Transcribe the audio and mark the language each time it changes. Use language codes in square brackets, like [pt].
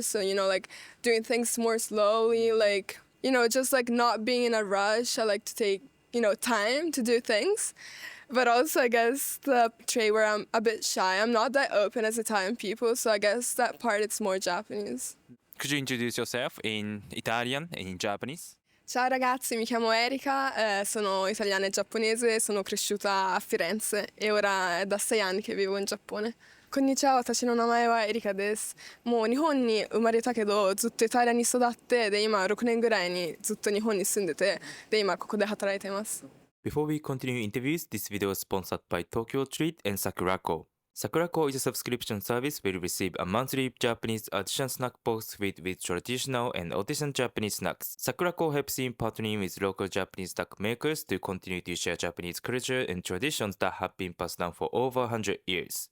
[en] So, you know, like doing things more slowly, like, you know, just like not being in a rush. I like to take, you know, time to do things. But also I guess the trait where I'm a bit shy. I'm not that open as Italian people. So I guess that part it's more Japanese. Could you introduce yourself in Italian and in Japanese? [it] Ciao ragazzi, mi chiamo Erika, sono italiana e giapponese, sono cresciuta a Firenze e ora è da 6 anni che vivo in Giappone. [ja] Konnichiwa, watashi no namae wa Erika desu. もう日本に生まれたけど、ずっとイタリアに育って、で今6年ぐらいにずっと日本に住んでて、で今ここで働いています。 [en] Before we continue interviews, this video is sponsored by Tokyo Treat and Sakurako. Sakurako is a subscription service where you receive a monthly Japanese artisan snack box filled with traditional and artisan Japanese snacks. Sakurako helps in partnering with local Japanese snack makers to continue to share Japanese culture and traditions that have been passed down for over 100 years.